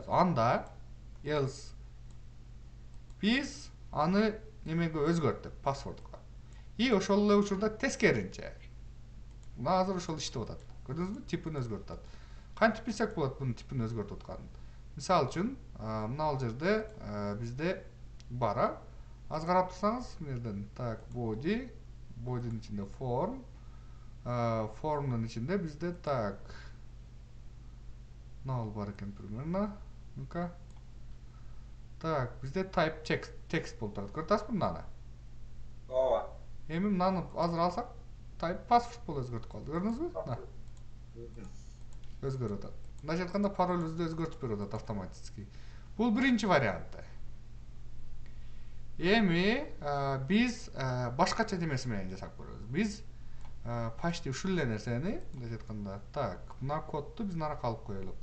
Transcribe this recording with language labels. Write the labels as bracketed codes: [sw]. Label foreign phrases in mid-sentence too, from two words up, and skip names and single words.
[ky] Анда else биз аны немеге өзгөрттүк, паспортко. И ошол эле учурда тескеринче. Мына азыр ошол иштеп атат. Көрдүңүзбү? Типин өзгөртүп атат. Кантип билсек болот бунун типин өзгөртүп атканын? Мисалы үчүн, мына ал жерде бизде бар, аз карап турсаңыз, мына жерден так body, body'нын ичинде form, form'нун ичинде бизде так мына бар экен примерно. Ну-ка. Так, бизде [en] type text [ky] болуп турат. Көрүп атасызбы мынаны? Ооба. Эми мынаны азыр алсак, [en] type password [ky] болуп өзгөртүп калды. Көрдүңүзбү? Өзгөрүп атат. Мындайча айтканда паролюбүздү өзгөртүп берип атат автоматически. Бул биринчи варианты. Эми биз башкача немеси менен жасап көрөбүз. Биз почти ушул эле нерсени, мындайча айтканда, так, мына кодду биз наракка алып коелук.